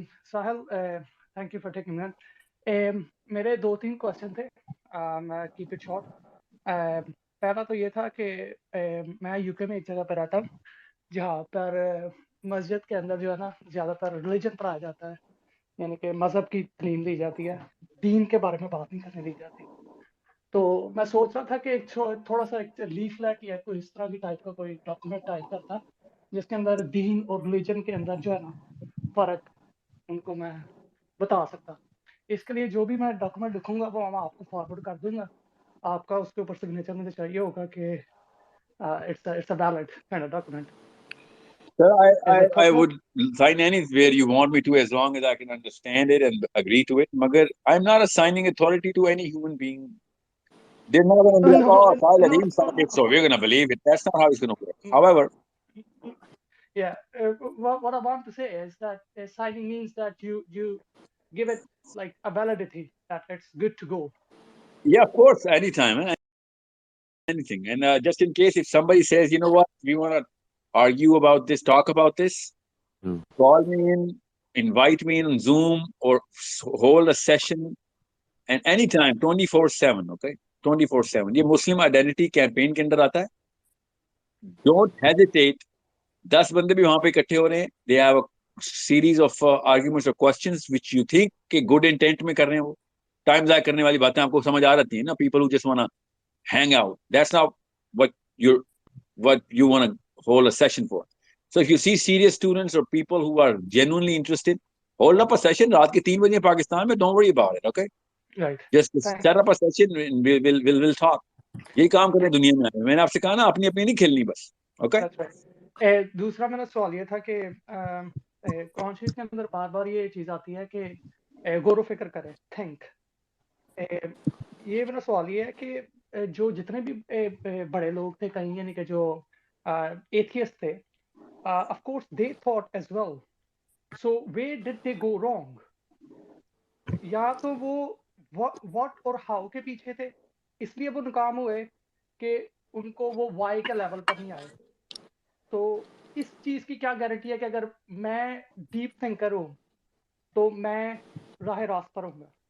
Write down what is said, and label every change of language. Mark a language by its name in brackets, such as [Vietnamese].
[English] Sahil, thank you for taking that. [Urdu] میرے 2-3 question تھے, میں کیپ اٹ شارٹ. پہلا تو یہ تھا کہ میں یو کے میں ایک جگہ پہ رہتا ہوں جہاں پر مسجد کے اندر جو ہے نا زیادہ تر ریلیجن پڑھایا جاتا ہے, یعنی کہ مذہب کی تعلیم دی جاتی ہے, دین کے بارے میں بات نہیں کرنے دی جاتی. تو میں سوچ رہا تھا کہ ایک تھوڑا سا ایک لیفلیٹ یا کوئی اس طرح کی ٹائپ کا کوئی ڈاکومنٹ ٹائپ کرتا جس کے اندر دین اور ریلیجن کے اندر جو ہے نا فرق ان کو میں بتا سکتا. اس کے لیے جو بھی میں ڈاکومنٹ لکھوں گا وہ میں آپ کو فارورڈ کر دوں گا. آپ کا اس کے اوپر سگنیچر مجھے چاہیے ہوگا کہ [English] it's a valid kind of document. Sir, I would sign anywhere you want me to as long as I can understand it and agree to it. Magar I'm not assigning authority to any human being. They're not going to be like, oh, Sahil Adeem signed it, so we're going to believe it. That's not how it's going to work. However, yeah, what I want to say is that signing means that you give it like a validity that it's good to go. Yeah, of course, anytime, anything. And just in case if somebody says, you know what, we want to argue about this, talk about this, call me in, invite me in on Zoom, or hold a session, and anytime, 24/7, okay? 24/7. [Urdu] یہ مسلم identity campaign کے اندر آتا ہے. [English] Don't hesitate. [Urdu] 10 بندے بھی وہاں پہ اکٹھے ہو رہے ہیں. [English] They have a series of arguments or questions which you think [Urdu] کہ [English] good intent [Urdu] میں کر رہے ہیں, وہ ٹائم ضائع کرنے والی باتیں آپ کو سمجھ آ رہتی ہیں نا. [English] People who just wanna hang out. That's not what you want to hold a session for. So if you see serious students or people who are genuinely interested, hold up a session. [Urdu] رات کے 3 بجے پاکستان میں. [English] Don't worry about it, okay? Right. Just Thank set up a session and we'll talk. [Urdu] یہی کام کریں دنیا میں. میں نے آپ سے کہا نا, اپنی نہیں کھیلنی بس. اوکے. [English] That's right. [Urdu] دوسرا میرا سوال یہ تھا کہ کانشیس کے اندر بار بار یہ چیز آتی ہے کہ غور و فکر کرے, تھنک. یہ میرا سوال یہ ہے کہ جو جتنے بھی بڑے لوگ تھے کہیں, یعنی کہ جو ایتھیسٹ تھے, [English] of course they thought as well. So where did they go wrong? [Urdu] یا تو وہ what اور how کے پیچھے تھے, اس لیے وہ ناکام ہوئے کہ ان کو وہ وائی کے لیول پر نہیں آئے. تو اس چیز کی کیا گارنٹی ہے کہ اگر میں ڈیپ تھنکر ہوں تو میں راہ راست پر ہوں گا؟